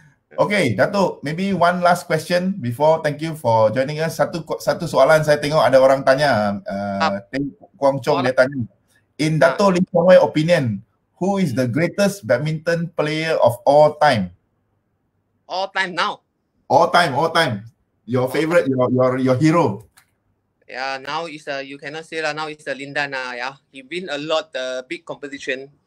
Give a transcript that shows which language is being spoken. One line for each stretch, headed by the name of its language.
English: Okay, Datuk, maybe one last question before. Thank you for joining us.
Malay: Satu soalan saya tengok ada orang tanya. Kuang Chong dia tanya.
English: In Datuk Lee Chong Wei opinion, who is the greatest badminton player of all time? All time now. All time. Your favorite, your hero. Yeah, now is you cannot say lah. Now is Lindan yeah. He win a lot big competition.